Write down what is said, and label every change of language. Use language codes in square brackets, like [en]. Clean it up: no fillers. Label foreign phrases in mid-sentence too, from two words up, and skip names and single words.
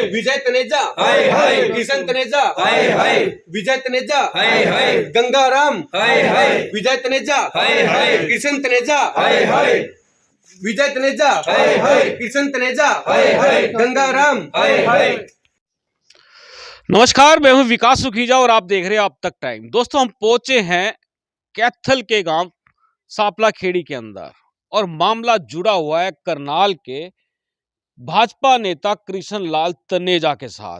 [hi] विजय तनेजा, हाय हाय, किशन तनेजा, हाय हाय, विजय तनेजा, हाय हाय, गंगाराम, हाय हाय, विजय तनेजा, हाय हाय, किशन तनेजा, हाय हाय, विजय तनेजा, हाय हाय, किशन तनेजा, हाय हाय, गंगाराम, हाय हाय। नमस्कार, मैं हूं विकास सुखीजा और आप देख रहे हैं अब तक टाइम। दोस्तों, हम पहुंचे हैं कैथल के गांव सापला खेड़ी के अंदर और मामला जुड़ा हुआ है करनाल के भाजपा नेता कृष्ण लाल तनेजा के साथ।